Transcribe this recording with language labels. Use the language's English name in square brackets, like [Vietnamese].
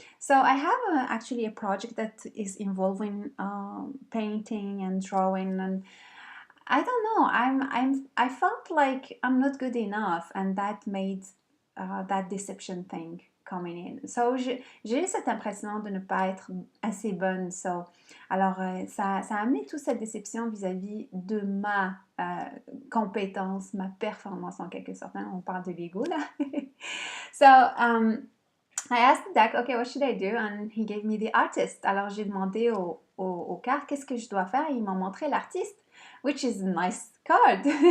[English] So I have actually a project that is involving painting and drawing, and I don't know. I felt like I'm not good enough, and that made that deception thing coming in. [French] So j'ai eu cette impression de ne pas être assez bonne. So, alors ça a amené toute cette déception vis-à-vis de ma compétence, ma performance en quelque sorte. On parle de l'ego là. [English] So I asked the deck, okay, what should I do? And he gave me the artist. [French] Alors j'ai demandé aux cartes qu'est-ce que je dois faire et ils m'ont montré l'artiste, [English] which is a nice card.